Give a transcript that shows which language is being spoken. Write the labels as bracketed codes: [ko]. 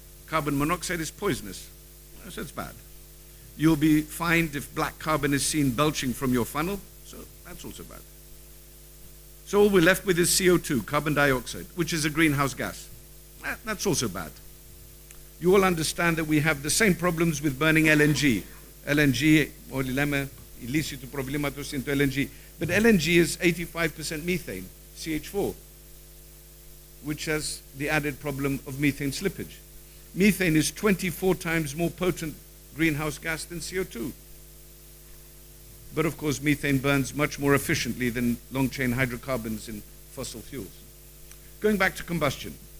[en] Carbon monoxide is poisonous, so it's bad. You'll be fined if black carbon is seen belching from your funnel, so that's also bad. So all we're left with is CO2, carbon dioxide, which is a greenhouse gas. That's also bad. You all understand that we have the same problems with burning LNG. [el] LNG, όλοι λέμε, η λύση του προβλήματος είναι το LNG. [en] But LNG is 85% methane, CH4, which has the added problem of methane slippage. Methane is 24 times more potent greenhouse gas than CO2. But of course, methane burns much more efficiently than long-chain hydrocarbons in fossil fuels. Going back to combustion.